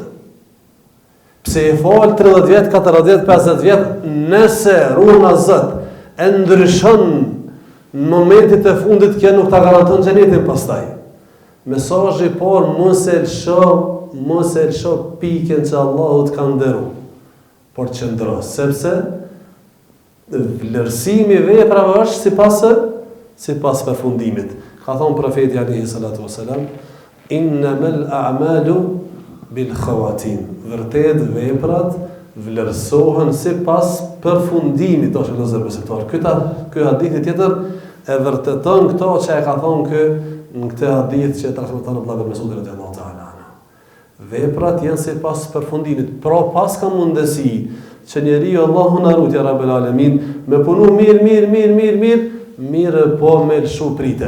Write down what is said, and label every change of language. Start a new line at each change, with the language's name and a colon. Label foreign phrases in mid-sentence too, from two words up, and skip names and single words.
Albanian: Pse e fal 30 vjet, 40 vjet, 50 vjet, nëse runa Zot e ndryshon në momentit e fundit, kjo nuk ta garanton xhenetin pastaj. Mesazhi i parë, mos e lësho pikën që Allahu të ka nderu, por qëndro, sepse vlerësimi i veprave është sipas përfundimit. Ka thonë profeti
Arabic: عليه الصلاة والسلام إنما الأعمال بالخواتيم.
Albanian: Vërtet veprat vlerësohen sipas përfundimit, ose vëllezër besimtar. Ky hadith tjetër e vërteton këto që e ka thonë në këtë hadith që e transmeton Abdullah ibn Mesud
Arabic: رضي الله تعالى عنه.
Albanian: Veprat janë sipas përfundimit. Pra pas ka mundësi që njeriu Allahu na rutja
Arabic: رب العالمين
Albanian: me punu mirë, po me lëshu pritën.